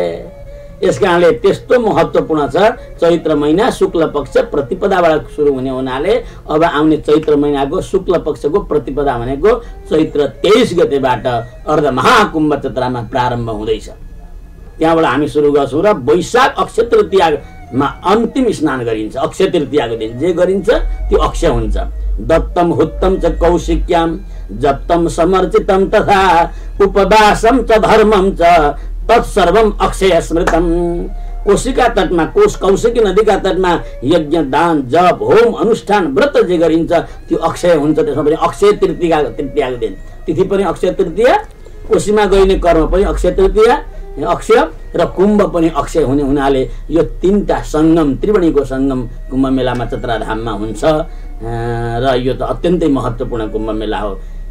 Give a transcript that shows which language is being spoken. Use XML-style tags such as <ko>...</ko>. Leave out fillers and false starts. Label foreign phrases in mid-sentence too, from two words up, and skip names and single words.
<ne>यस कारणले त्यस्तो महत्त्वपूर्ण छ। चैत्र महिना शुक्ल पक्ष प्रतिपदाबाट सुरु हुने हुनाले अब आउने चैत्र महिनाको शुक्ल पक्षको प्रतिपदा भनेको चैत्र 23 गतेबाट अर्ध महाकुम्भ चतरामा प्रारम्भ हुँदैछ। त्यहाँबाट हामी सुरु गर्छौँ र वैशाख अक्षय तृतीयामा अन्तिम स्नान गरिन्छ। अक्षय तृतीयाको दिन जे गरिन्छ त्यो अक्षय हुन्छ।</ne> <sa>दत्तम हुत्तम च कौशिक्याम जप्तम समर्चितम तथा उपवासम च धर्मम च तत्सर्वम अक्षय स्मृतम।</sa> <ne>कोशिका तटमा, कौशिकी नदीका तटमा यज्ञ दान जप होम अनुष्ठान व्रत जे गरिन्छ त्यो अक्षय हुन्छ। त्यसमा पनि अक्षय तृतीयाको दिन तिथि पनि अक्षय तृतीया, कोशीमा गरिने कर्म पनि अक्षय तृतीया अक्षय र कुम्भ पनि अक्षय हुने हुनाले यो तीनटा सङ्गम, त्रिवेणीको सङ्गम कुम्भ मेलामा चतराधाममा हुन्छ र यो त अत्यन्तै महत्त्वपूर्ण कुम्भ मेला हो।</ne>